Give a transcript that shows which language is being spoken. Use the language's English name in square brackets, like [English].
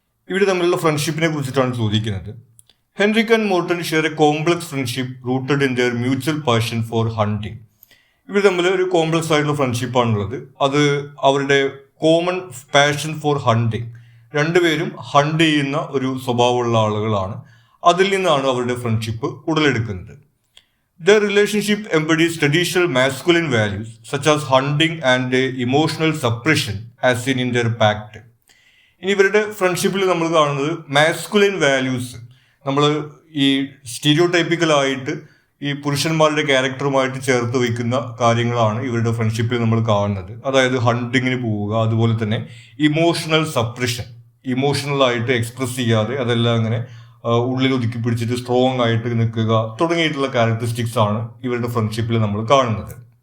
[Malayalam] ഇവർ തമ്മിലുള്ള ഫ്രണ്ട്ഷിപ്പിനെ കുറിച്ചിട്ടാണ് ചോദിക്കുന്നത്. [English] Henrik and Morten share a complex friendship rooted in their mutual passion for hunting. [Malayalam] ഇവർ തമ്മിൽ ഒരു കോംപ്ലക്സ് ആയിട്ടുള്ള ഫ്രണ്ട്ഷിപ്പാണുള്ളത്. അത് അവരുടെ [English] common passion for hunting, [Malayalam] രണ്ടുപേരും ഹണ്ട് ചെയ്യുന്ന ഒരു സ്വഭാവമുള്ള ആളുകളാണ്. അതിൽ നിന്നാണ് അവരുടെ ഫ്രണ്ട്ഷിപ്പ് ഉടലെടുക്കുന്നത്. [English] Their relationship embodies traditional masculine values such as hunting and emotional suppression as seen in their pact. [Malayalam] ഇനി ഇവരുടെ ഫ്രണ്ട്ഷിപ്പിൽ നമ്മൾ കാണുന്നത് മാസ്കുലിൻ വാല്യൂസ്, നമ്മൾ ഈ സ്റ്റീരിയോടൈപ്പിക്കലായിട്ട് ഈ പുരുഷന്മാരുടെ ക്യാരക്ടറുമായിട്ട് ചേർത്ത് വയ്ക്കുന്ന കാര്യങ്ങളാണ് ഇവരുടെ ഫ്രണ്ട്ഷിപ്പിൽ നമ്മൾ കാണുന്നത്. അതായത് ഹണ്ടിങ്ങിന് പോവുക, അതുപോലെ തന്നെ ഇമോഷണൽ സപ്രഷൻ, ഇമോഷണലായിട്ട് എക്സ്പ്രസ് ചെയ്യാതെ അതെല്ലാം അങ്ങനെ ഉള്ളിൽ ഒതുക്കി പിടിച്ചിട്ട് സ്ട്രോങ് ആയിട്ട് നിൽക്കുക തുടങ്ങിയിട്ടുള്ള ക്യാരക്ടറിസ്റ്റിക്സ് ആണ് ഇവരുടെ ഫ്രണ്ട്ഷിപ്പിൽ നമ്മൾ കാണുന്നത്.